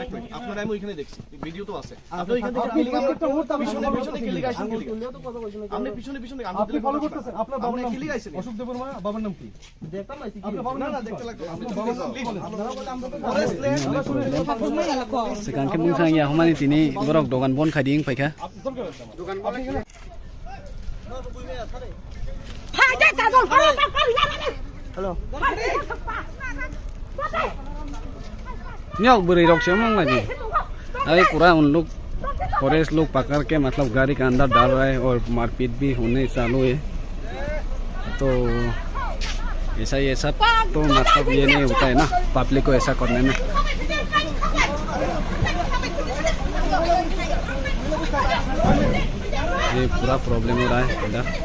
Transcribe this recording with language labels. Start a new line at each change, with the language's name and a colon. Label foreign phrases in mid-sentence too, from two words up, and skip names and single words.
Bangla: আপনার আমি ওইখানে দেখছি ভিডিও তো আছে আপনি ওইখানে আপনি প্রত্যেকটা মুহূর্তে আমি পিছনে পিছনে কি লিখা আছে আপনি পিছনে পিছনে আপনি ফলো করতেছেন আপনার বাবার নাম কি লিখাইছেন অশোক দেববর্মা বাবার নাম কি দেখতাম না কি আপনার বাবার নাম না দেখতে লাগবে আপনি বাবার নাম কি বলেন
Kok Borok: sekan ke mung sang ya humani tini borok dogan bon khading paikha
Bangla: ফাইদা কাজল হ্যালো
Kok Borok: nyok beri rok se mong lagi ai pura
Hindi: उन लोग फॉरेस्ट लोग पकड़ के मतलब गाड़ी के अंदर डाल रहे हैं और मारपीट भी होने चालू है तो ऐसा ये सब तो मतलब ये नहीं होता है ना पब्लिक को ऐसा करने में ये पूरा प्रॉब्लम हो रहा है इधर